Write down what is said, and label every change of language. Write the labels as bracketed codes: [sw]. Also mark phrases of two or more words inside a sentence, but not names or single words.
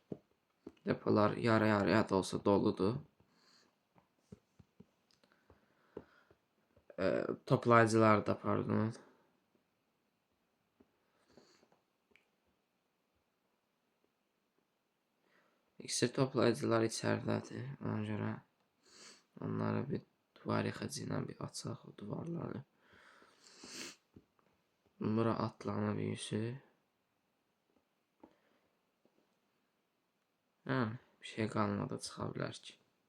[tr] Depolar yarıya da olsa doludur. Toplayıcılar da pardon. [az] İksir toplayıcılar içəridədir. Ona görə onları bir duvar yıxıcı ilə bir açaq o duvarları. [tr] Bura atlama büyüsü. [az] Bir şey qalmadı, çıxa bilər ki.